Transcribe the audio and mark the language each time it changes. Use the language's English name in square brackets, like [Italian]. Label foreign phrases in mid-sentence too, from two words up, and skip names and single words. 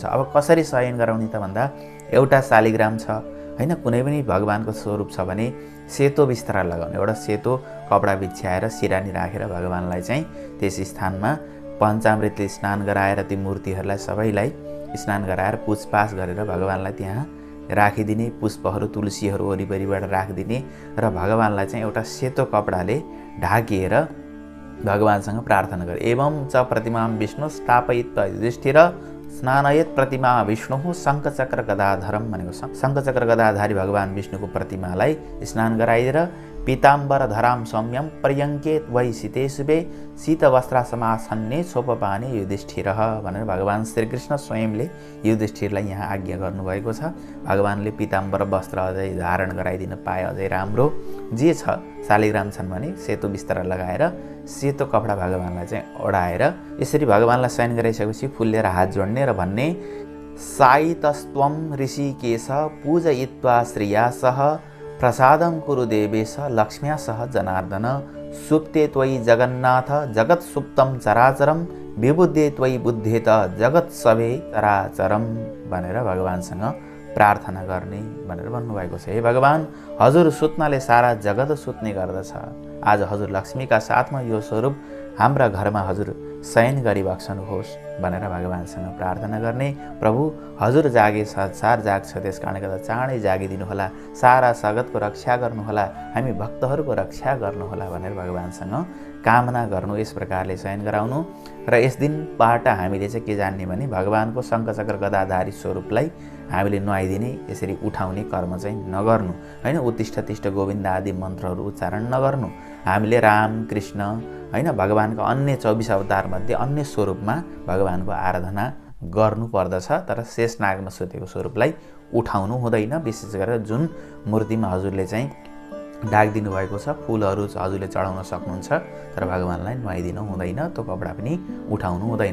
[Nepali] अब कसरी शयन गराउने त भन्दा एउटा शालिग्राम छ होइन, कुनै पनि भगवानको स्वरूप छ भने सेतो बिस्तारा लगाउने, एउटा सेतो कपडा बिछ्याएर सिरानी राखेर भगवानलाई चाहिँ त्यस स्थानमा पञ्चामृतले स्नान गराएर ती मूर्तिहरूलाई सबैलाई स्नान गराएर पुछपाछ गरेर भगवानलाई त्यहाँ राखिदिने, पुष्पहरू तुलसीहरू वरिपरिबाट राखिदिने र भगवानलाई चाहिँ एउटा सेतो कपडाले ढाकिएर भगवानसँग प्रार्थना गरे। [Sanskrit] एवं च प्रतिमां विष्णु स्थापयित्वा युधिष्ठिर स्नानयत प्रतिमा विष्णु शङ्खचक्र गदाधरम [Nepali] भनेको शङ्खचक्र गदाधारी भगवान विष्णुको प्रतिमालाई स्नान गराइदिएर [Sanskrit] पीताम्बर धराम सौम्यम पर्यङ्केत वै शीते शुभे शीत वस्त्रासमासन्ने सोपपाने युधिष्ठिर [Nepali] भनेर भगवान श्रीकृष्ण स्वयंले युधिष्ठिरलाई यहाँ आज्ञा गर्नुभएको छ। भगवानले पीताम्बर वस्त्र अझै धारण गराइदिन पाए अझै राम्रो। जे छ शालिग्राम छन् भने सेतो बिस्तारा लगाएर सेतो कपडा भगवानलाई चाहिँ ओढाएर यसरी भगवानलाई शयन गराइसकेपछि फुल लिएर हात जोड्ने र भन्ने [Sanskrit] साइतस्त्वम ऋषिकेश पूजयित्वा श्रिया सह प्रसादं कुरु देवेश लक्ष्म्या सह जनार्दन सुप्ते त्वयि जगन्नाथ जगत् सुप्तं चराचरम विबुद्धे त्वयि बुद्धेत जगत् सभे चराचरम [Nepali] भनेर भगवानसँग प्रार्थना गर्ने भनेर भन्नुभएको छ। हे भगवान, हजुर सुत्नाले सारा जगत सुत्ने गर्दछ। आज हजुर लक्ष्मीका साथमा यो स्वरूप हाम्रा घरमा हजुर शयन गरिबक्सनुहोस् भनेर भगवानसँग प्रार्थना गर्ने। प्रभु हजुर जागे संसार जाग्छ, त्यस कारणले गर्दा चाँडै जागिदिनु होला, सारा जगतको रक्षा गर्नुहोला, हामी भक्तहरूको रक्षा गर्नुहोला भनेर भगवानसँग कामना गर्नु। यस प्रकारले शयन गराउनु र यस दिनबाट हामीले चाहिँ के जान्ने भने भगवानको शङ्खचक्र गदाधारी स्वरूपलाई हामीले नुहाइदिने, यसरी उठाउने कर्म चाहिँ नगर्नु होइन। [Sanskrit] उत्तिष्ठ तिष्ठ गोविन्द [Nepali] आदि मन्त्रहरू उच्चारण नगर्नु। हामीले राम कृष्ण होइन भगवानको अन्य 24 अवतारमध्ये अन्य स्वरूपमा भगवानको आराधना गर्नुपर्दछ, तर शेषनागमा सुतेको स्वरूपलाई उठाउनु हुँदैन। विशेष गरेर जुन मूर्तिमा हजुरले चाहिँ ढाकिदिनु भएको छ, फुलहरू हजुरले चढाउन सक्नुहुन्छ, तर भगवानलाई नुहाइदिनु हुँदैन, त्यो कपडा पनि उठाउनु हुँदैन।